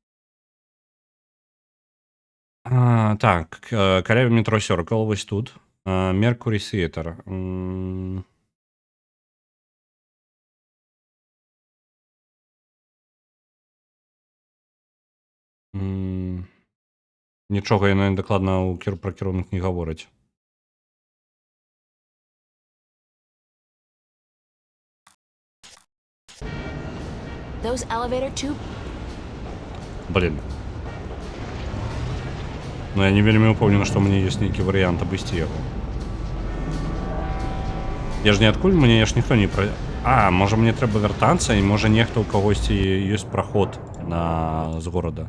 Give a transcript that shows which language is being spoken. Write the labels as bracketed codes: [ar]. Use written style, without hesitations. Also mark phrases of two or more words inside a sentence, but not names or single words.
[be] Так, каля метро Circle, вось тут. Mercury Theater. Нічога яна дакладна пра кірунак не гаворыць. [en] Those elevator tube. [be] Блин. Ну я не вельмі упэўнены, што ў мяне ёсць нейкі варыянт абысці яго. Я ж не адкуль, мне ж ніхто не пра... можа мне трэба вяртацца, і можа нехта ў кагосьці ёсць праход з горада.